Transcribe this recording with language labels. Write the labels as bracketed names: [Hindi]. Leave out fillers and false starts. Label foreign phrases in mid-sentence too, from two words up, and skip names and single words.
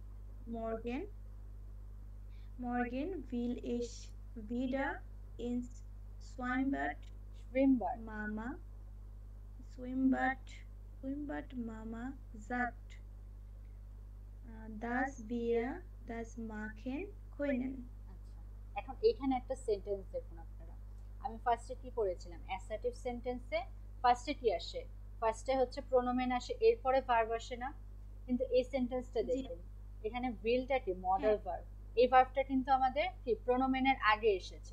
[German] Morgen will ich wieder ins Schwimmbad. Mama, Mama sagt, dass wir das machen können. [Bangla] আচ্ছা, এখন এখানে একটা সেন্টেন্স দেখুন আপনারা। আমি ফার্স্টে কি পড়েছিলাম, [English] assertive sentence [Bangla] ফার্স্টে কি আসে, ফার্স্টে হচ্ছে প্রোনোমেন আসে, এরপরে ভার্ব আসে না। কিন্তু এই সেন্টেন্সটা দেখুন, এখানে উইলটা কি [English] modal verb, [Bangla] এই ভার্বটা কিন্তু আমাদের কি প্রোনোমেনের আগে এসেছে।